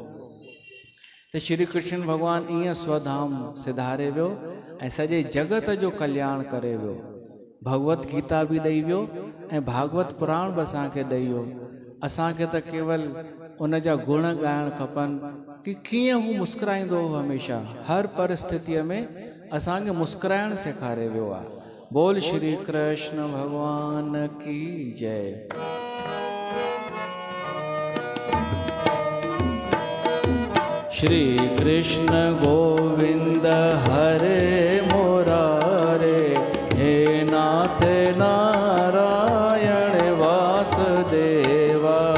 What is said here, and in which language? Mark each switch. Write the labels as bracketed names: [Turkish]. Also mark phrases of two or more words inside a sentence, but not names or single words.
[Sindhi] त श्री कृष्ण भॻवानु ईअं स्वधाम सिधारे वियो ऐं सॼे जगत जो कल्याण करे वियो। भगवत गीता बि ॾेई वियो ऐं भागवत पुराण बि असांखे ॾेई वियो। असांखे त केवल उन जा गुण ॻाइणु खपनि कि कीअं हू मुस्कुराईंदो हो हमेशह, हर परिस्थितीअ में असांखे मुस्कुराइणु सेखारे वियो आहे। [Hindi] बोल श्री कृष्ण भगवान की जय। [Sanskrit] श्री कृष्ण गोविंद हरे मुरारे, हे नाथ नारायण वासुदेवा।